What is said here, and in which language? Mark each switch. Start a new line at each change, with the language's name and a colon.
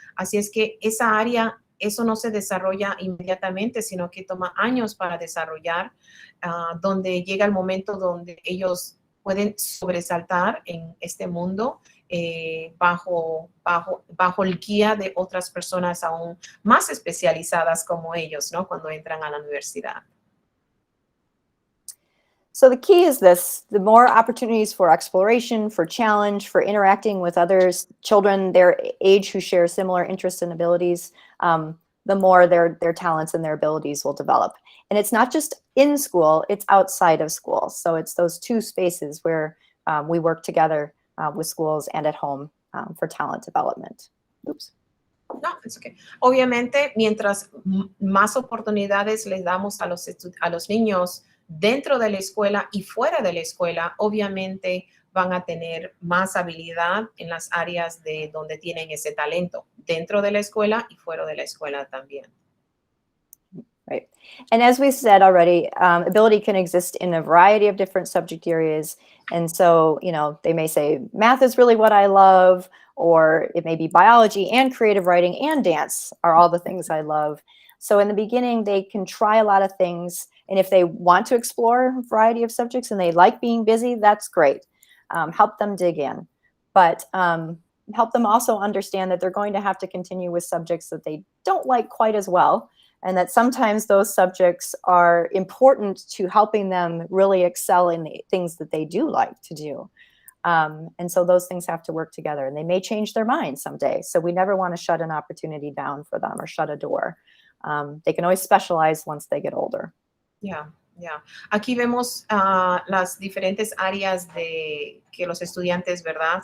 Spanish: Así es que esa área, eso no se desarrolla inmediatamente, sino que toma años para desarrollar, donde llega el momento donde ellos pueden sobresaltar en este mundo bajo el guía de otras personas aún más especializadas como ellos, ¿no? Cuando entran a la universidad.
English: So the key is this: the more opportunities for exploration, for challenge, for interacting with others, children their age who share similar interests and abilities, the more their talents and their abilities will develop. And it's not just in school, it's outside of school. So it's those two spaces where we work together with schools and at home for talent development. Oops. No, it's okay.
Spanish: Obviamente, mientras más oportunidades les damos a los niños dentro de la escuela y fuera de la escuela, obviamente van a tener más habilidad en las áreas de donde tienen ese talento, dentro de la escuela y fuera de la escuela también. Right.
English: And as we said already, ability can exist in a variety of different subject areas. And so, you know, they may say, math is really what I love, or it may be biology and creative writing and dance are all the things I love. So in the beginning, they can try a lot of things. And if they want to explore a variety of subjects and they like being busy, that's great. Help them dig in. But help them also understand that they're going to have to continue with subjects that they don't like quite as well. And that sometimes those subjects are important to helping them really excel in the things that they do like to do. And so those things have to work together, and they may change their mind someday. So we never want to shut an opportunity down for them or shut a door. They can always specialize once they get older. Yeah. Yeah.
Spanish: Aquí vemos las diferentes áreas de que los estudiantes, ¿verdad?